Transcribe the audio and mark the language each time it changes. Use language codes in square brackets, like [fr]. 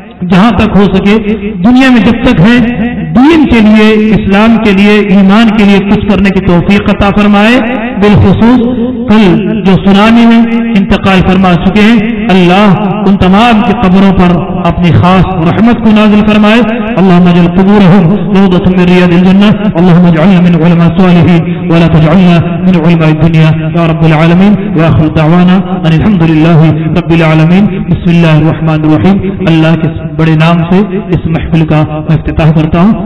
[ur] جہاں تک ہو سکے دنیا میں جب تک ہے دین کے لیے, اسلام کے لیے, ایمان کے لیے کچھ کرنے کی توفیق عطا فرمائے. بالخصوص کل جو سنامی میں انتقال فرما چکے ہیں, اللہ ان تمام کی قبروں پر اپنی خاص رحمت کو نازل فرمائے. [ar] اللهم اجعل قبورهم روضة من رياض الجنة, اللهم اجعلنا من علماء الصالحين ولا تجعلنا من علماء الدنيا يا رب العالمين. واخر دعوانا ان الحمد لله رب العالمين. بسم اللہ الرحمن الرحیم. [ur] اللہ کے بڑے نام سے اس محفل کا افتتاح کرتا ہوں.